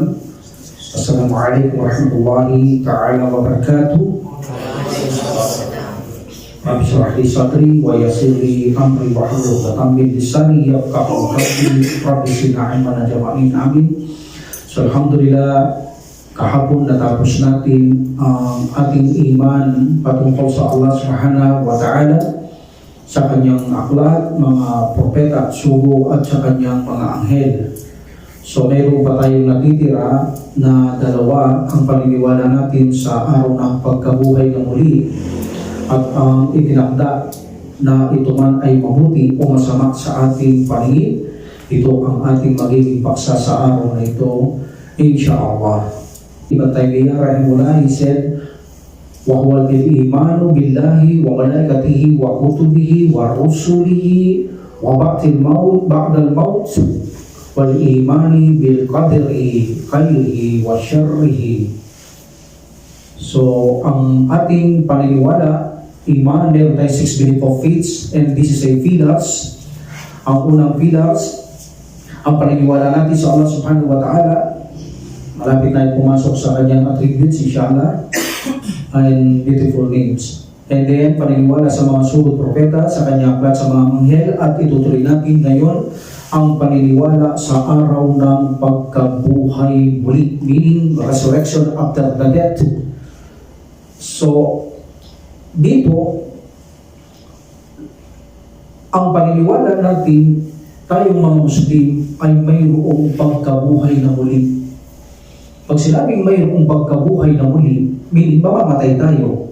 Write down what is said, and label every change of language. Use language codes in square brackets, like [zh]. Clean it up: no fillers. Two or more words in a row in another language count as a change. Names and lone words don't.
[ar] السلام عليكم ورحمة الله تعالى وبركاته. رب اشرح لي صدري ويسر لي أمري واحلل عقدة من لساني يفقهوا قولي رب زدنا علما أجمعين آمين. [tl] So, alhamdulillah, kahapon natapos natin ang ating iman patungkol sa [ar] الله سبحانه وتعالى, [tl] sa kanyang aklat, mga propeta at sugo at sa kanyang mga anghel. So mayroon pa tayong natitira na dalawa ang paniniwala natin sa araw ng pagkabuhay na muli at ang itinakda na ito man ay mabuti o masama sa ating paningin. Ito ang ating magiging paksa sa araw na ito, insyaAllah. [ar] Ibn Taymiyyah rahimahullah, [en] he said, [ar] وَهُوَ الْإِيمَانُ بِاللَّهِ وَمَلَائِكَتِهِ وَكُتُبِهِ وَرُسُلِهِ وَبَعْدَ الْمَوْتِ وَالْإِيمَانِ بِالْقَدْرِ خَيْرِهِ وَشَرِّهِ. [tl] So, ang ating paniniwala, iman, meron tayo 6 [en] belief of faiths, and this is a pillars. [tl] Ang unang pillars, ang paniniwala natin sa [ar] الله سبحانه وتعالى. [tl] Malapit na pumasok sa kanyang attributes, inshallah, [en] and beautiful names. And then, [tl] paniniwala sa mga sugod propeta, sa kanyang aklat, sa mga anghel, at itutuloy natin ngayon ang paniniwala sa araw ng pagkabuhay muli, [en] meaning resurrection after the death. [tl] So, dito, ang paniniwala natin, tayong mga Muslim, ay mayroong pagkabuhay na muli. Pag sinabing mayroong pagkabuhay na muli, meaning mamamatay tayo.